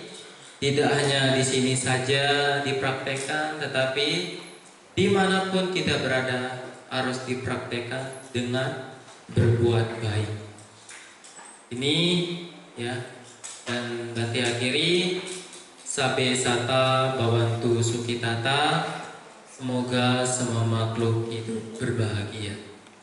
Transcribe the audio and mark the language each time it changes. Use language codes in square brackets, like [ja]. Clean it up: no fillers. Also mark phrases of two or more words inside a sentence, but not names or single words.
[id] Tidak hanya di sini saja dipraktekkan, tetapi dimanapun kita berada harus dipraktekkan dengan berbuat baik. Ini ya, dan nanti akhiri [pi] sabe sata bawantu sukitata, [id] semoga semua makhluk hidup berbahagia.